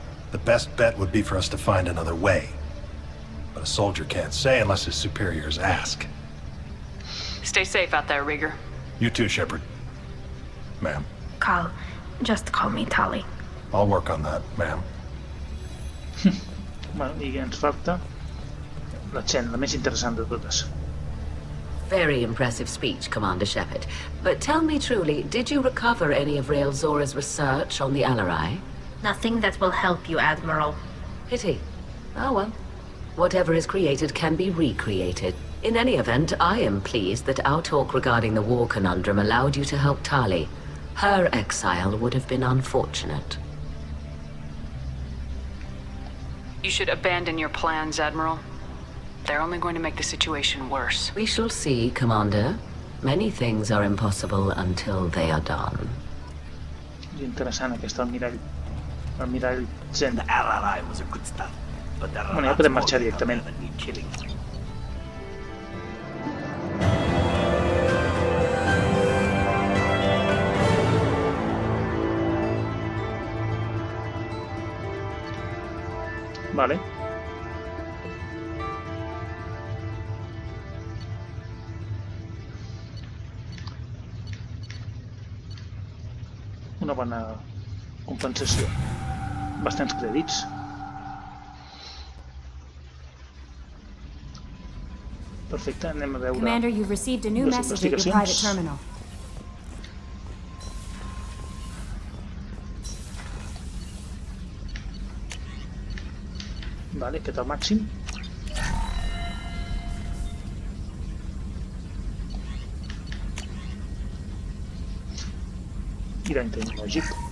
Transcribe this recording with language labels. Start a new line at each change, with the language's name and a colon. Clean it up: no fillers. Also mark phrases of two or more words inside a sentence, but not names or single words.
English: The best bet would be for us to find another way. But a soldier can't say unless his superiors ask. Stay safe out there, Rieger. You too, Shepard. Ma'am. Carl, just call me Tali. I'll work on that, ma'am.
Catalan: Bueno, i ens falta l'escena, la més interessant de totes.
English: Very impressive speech, Commander Shepard. But tell me truly, did you recover any of Rael'Zorah's research on the Alarai? Nothing that will help you, Admiral. Pity. Oh well. Whatever is created can be recreated. In any event, I am pleased that our talk regarding the war conundrum allowed you to help Tali. Her exile would have been unfortunate. You should abandon your plans, Admiral. They're only going to make the situation worse. We shall see, Commander. Many things are impossible until they are done.
Catalan: És interessant aquest almirall. Almirall Zen.
English: The Alarai was a good stuff, but there are
Catalan: Bueno, ja podem marxar directament.
English: that need killing.
Catalan: Vale. Una bona compensació. Bastants crèdits. Perfecte, anem a veure
English: Commander, you've received a new
Catalan: les
English: message at your private
Catalan: investigacions.
English: terminal.
Catalan: Vale, aquest al màxim. Irany tecnològic.